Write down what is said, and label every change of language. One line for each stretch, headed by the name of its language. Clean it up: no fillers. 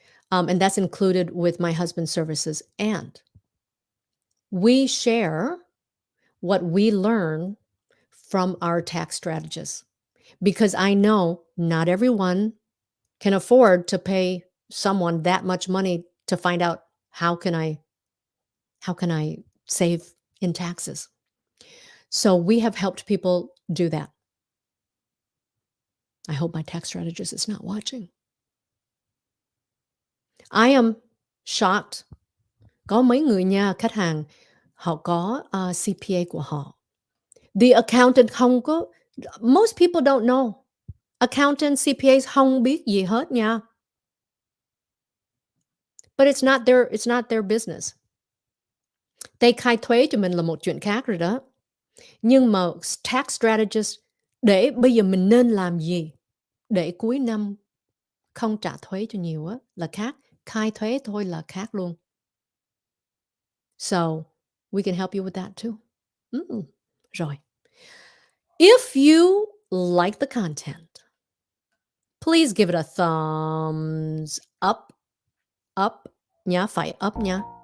English: And that's included with my husband's services. And we share what we learn from our tax strategists, because I know not everyone can afford to pay someone that much money to find out how can I save in taxes. So we have helped people do that. I hope my tax strategist is not watching. I am shocked.
Vietnamese: Có mấy người nha, khách hàng họ có CPA của họ.
English: The accountant
Vietnamese: không có,
English: most people don't know.
Vietnamese: Accountant, CPAs không biết gì hết nha.
English: But it's not their business. They
Vietnamese: khai thuế cho mình là một chuyện khác rồi đó. Nhưng mà tax strategist, Để bây giờ mình nên làm gì để cuối năm không trả thuế cho nhiều á là khác, khai thuế thôi là khác luôn.
English: So, we can help you with that too.
Vietnamese: Rồi.
English: If you like the content, please give it a thumbs up
Vietnamese: nha, phải up nha.